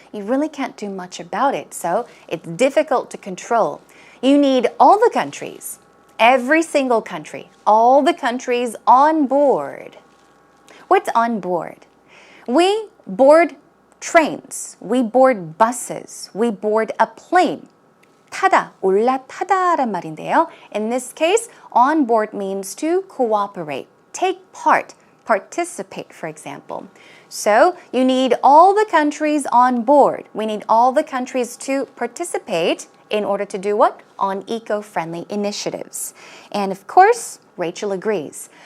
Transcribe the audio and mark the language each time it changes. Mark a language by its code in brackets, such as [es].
[en] You really can't do much about it. So it's difficult to control. You need all the countries, every single country, all the countries on board. What's on board? We board trains, we board buses, we board a plane. [ko] 타다, 올라타다란 말인데요. [en] In this case, on board means to cooperate, take part, participate, for example. So you need all the countries on board. We need all the countries to participate in order to do what? On eco-friendly initiatives. And of course, Rachel agrees.